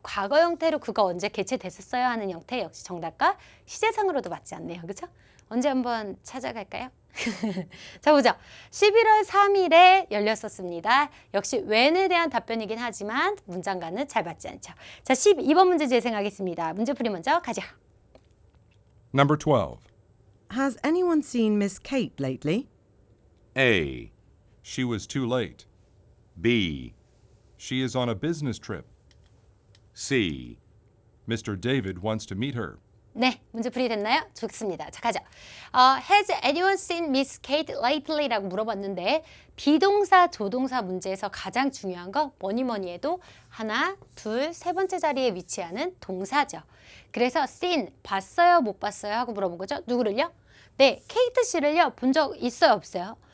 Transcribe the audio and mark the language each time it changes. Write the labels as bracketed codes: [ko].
[ko] 과거 형태로 그거 언제 개최됐었어요 하는 형태 역시 정답과 시제상으로도 맞지 않네요. 그렇죠? 언제 한번 찾아갈까요? 자, 보죠. 11월 3일에 열렸었습니다. 역시 when에 대한 답변이긴 하지만 문장과는 잘 맞지 않죠. 자, 12번 문제 재생하겠습니다. 문제풀이 먼저 가죠. [en] Number 12. Has anyone seen Miss Kate lately? A. She was too late. B. She is on a business trip. C. Mr. David wants to meet her. [ko] 네, 문제풀이 됐나요? 좋습니다. 자, 가자. [en] Has anyone seen Miss Kate lately? [ko] 라고 물어봤는데 비동사, 조동사 문제에서 가장 중요한 건 뭐니 해도 하나, 둘, 세 번째 자리에 위치하는 동사죠. 그래서 seen, 봤어요, 못 봤어요? 하고 물어본 거죠. 누구를요? 네, 케이트 씨를요. 본 적 있어요, 없어요?